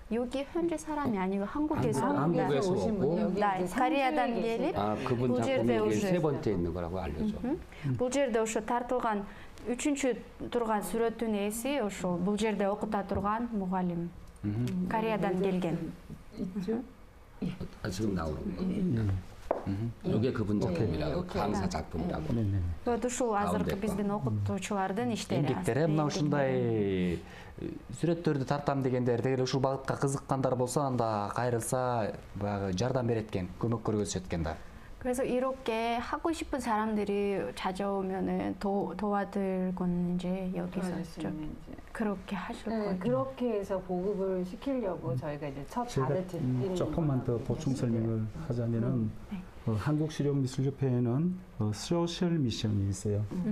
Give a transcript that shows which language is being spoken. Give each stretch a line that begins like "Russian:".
Korean: 여기 현재 사람이 아니고 한국에서 오신 분이 여기
Kyrgyz: Кореядан келип,
Korean: 그분
Kyrgyz: бул жерде
Korean: 작품이
Russian: уже
Korean: 세 번째 있는 거라고 알려줘.
Kyrgyz: бул жерде ошо тартылган үчүнчү турган сүрөттүн ээси ошол бул жерде окута турган мугалим. Кореядан келген.
Korean: 있죠? 지금 나오는 거. 이게 그분 작품이라고 강사 작품이라고.
Kyrgyz: ушул азыркы биздин окутуучулардын иштери. эмгектери мына ушундай сүрөттөрдү тартам дегендер дегеле ушул багытка кызыккандар болсо анда кайрылса баягы жардам берет экен, көмөк көрсөтөт экен да.
Korean: 그래서 이렇게 하고 싶은 사람들이 찾아오면은 도와드리곤 이제 여기서 좀 그렇게 하실 거예요. 그렇게 해서 보급을 시키려고 저희가 이제 첫 제가 발을 디디는 조금만 더 보충 설명을 하자면은 한국실용미술협회에는 소셜 미션이 있어요.